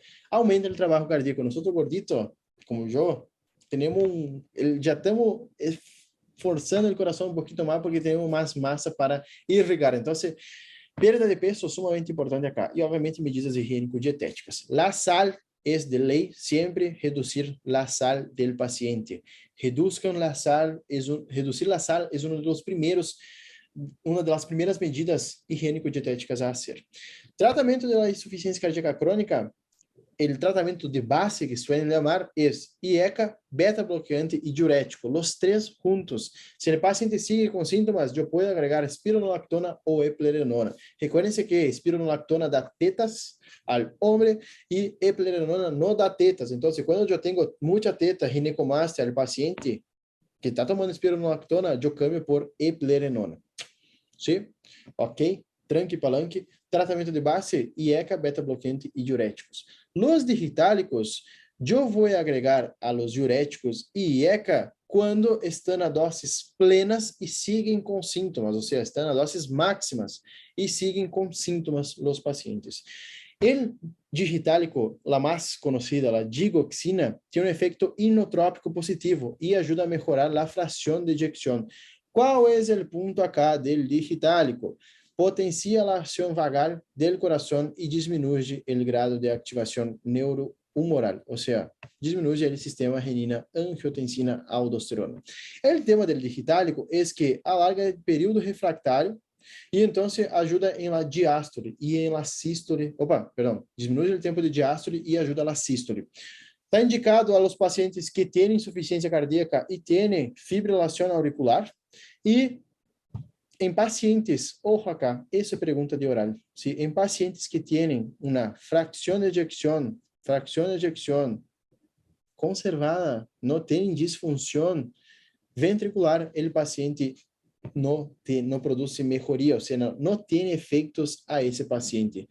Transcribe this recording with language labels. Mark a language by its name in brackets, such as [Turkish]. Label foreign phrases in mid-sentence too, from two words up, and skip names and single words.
[Portuguese] Aumenta o trabalho cardíaco. Nós gorditos, como eu, já estamos forçando o coração um pouquinho mais porque temos mais massa para irrigar. Então, perda de peso é sumamente importante acá. E, obviamente, medidas higiênico-dietéticas. [Spanish] La sal [Portuguese] é de lei sempre reduzir [Spanish] la sal [Portuguese] do paciente. [Spanish] Reduzcan la sal, [Portuguese] reduzir [Spanish] la sal [Portuguese] é uma das primeiras medidas higiênico-dietéticas a ser. Tratamento da insuficiência cardíaca crônica, o tratamento de base que [Spanish] suelen llamar es IECA, beta-bloqueante y diurético, los tres juntos. Si el paciente sigue con síntomas, yo puedo agregar espironolactona o eplerenona. Recuérdense que espironolactona da tetas al hombre y eplerenona no da tetas. Entonces, cuando yo tengo mucha teta, ginecomastia al paciente que está tomando espironolactona, yo cambio por eplerenona. ¿Sí? Ok? Tranque palanque. Tratamento de base, IECA, beta-bloqueante y diuréticos. Los digitálicos, yo voy a agregar a los diuréticos y IECA cuando están a dosis plenas y siguen con síntomas, o sea, están a dosis máximas y siguen con síntomas los pacientes. El digitálico, la más conocida, la digoxina, tiene un efecto inotrópico positivo y ayuda a mejorar la fracción de eyección. ¿Cuál es el punto acá del digitálico? [Portuguese] Potencia a ação vagal do coração e diminui o grado de ativação neurohumoral, ou seja, diminui o sistema renina-angiotensina-aldosterona. O tema do digitálico é que alarga o período refractário e então ajuda em [Spanish] la diástole [Portuguese] e em [Spanish] la sístole, [Portuguese] diminui o tempo de diástole e ajuda na sístole. Está indicado aos pacientes que têm insuficiência cardíaca e têm fibrilação auricular e em pacientes, [Spanish] ojo acá, [Portuguese] essa é pergunta de oral, ¿sí? Em pacientes que têm uma fração de ejección conservada, não tem disfunção ventricular, o paciente não produz melhoria, ou seja, não tem efeitos a esse paciente.